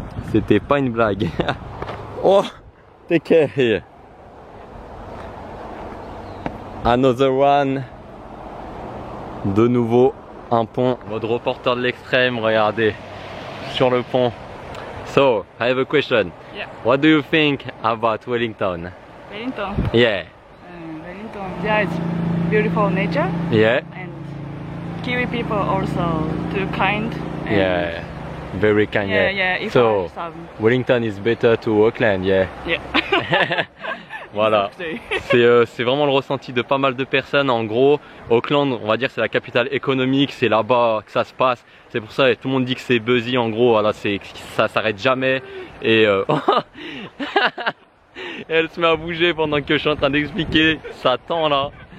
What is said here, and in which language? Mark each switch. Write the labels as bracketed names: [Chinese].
[French] C'était pas une blague. [English] Oh, take care here. Another one. [French] De nouveau un pont. Mode reporter de l'extrême, regardez. Sur le pont. [English] So, I have a question. Yeah. What do you think about Wellington? Wellington. Yeah. Wellington. There is beautiful nature. Yeah. And Kiwi people also too kind. And Yeah. Very kind. Yeah, yeah. If So, I some. Wellington is better to Auckland, yeah. Yeah. [French] Voilà. C'est vraiment le ressenti de pas mal de personnes. En gros, Auckland, on va dire c'est la capitale économique, c'est là-bas que ça se passe. C'est pour ça, et tout le monde dit que c'est buzzy. En gros, voilà, ça s'arrête jamais. Et elle se met à bouger pendant que je suis en train d'expliquer. Ça tend là.